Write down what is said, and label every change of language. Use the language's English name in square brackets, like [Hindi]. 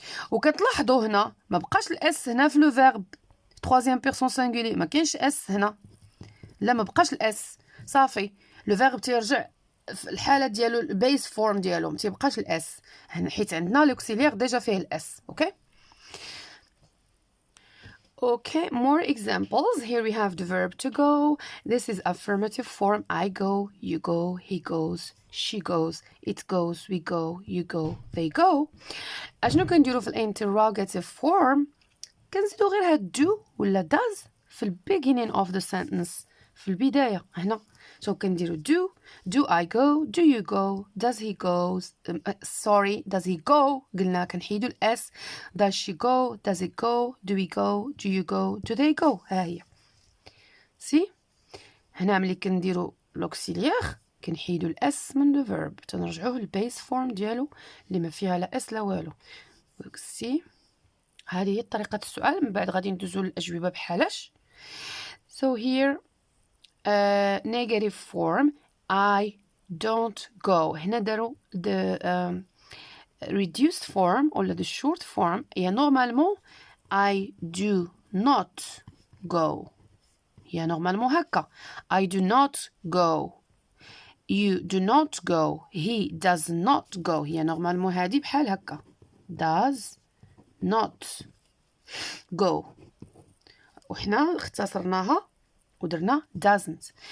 [Arabic] وكتلاحظوا هنا ما بقاش الاس هنا في لو فيرب troisième personne singulier، ما كاينش اس هنا، لا ما بقاش الاس، صافي لو فيرب تيرجع في الحاله ديالو البيس فورم ديالو، ما تيبقاش الاس هنا حيت عندنا لوكسيليير ديجا فيه الاس. [English] Okay Okay, more examples. Here we have the verb to go. This is affirmative form. I go, you go, he goes, she goes, it goes, we go, you go, they go. [Arabic] أشنو كنديرو في [English] interrogative form؟ [Arabic] كنزيدو غير هاد do ولا does في [English] beginning of the sentence، [Arabic] في البداية هنا. [English] So كنديرو do I go, do you go, does he go, does he go، [Arabic] قلنا كنحيدو الاس. [English] does she go, does it go, do we go, do you go, do they go. [Arabic] ها هي سي هنا ملي كنديرو لوكسيليير كنحيدو الاس من لو فيرب، تنرجعوه للبيس فورم ديالو اللي ما فيها لا اس لا والو. سي هذه هي طريقة السؤال. من بعد غادي ندوزو للأجوبة بحالاش. [English] So here negative form I don't go. [Arabic] هنا دارو [English] the reduced form ولا the short form هي normalement I do not go. هي normalement هكا I do not go. you do not go. He does not go. [Arabic] هي نورمالمون هادي بحال هكا. [English] does not go. [Arabic] وحنا اختصرناها ودرنا doesn't.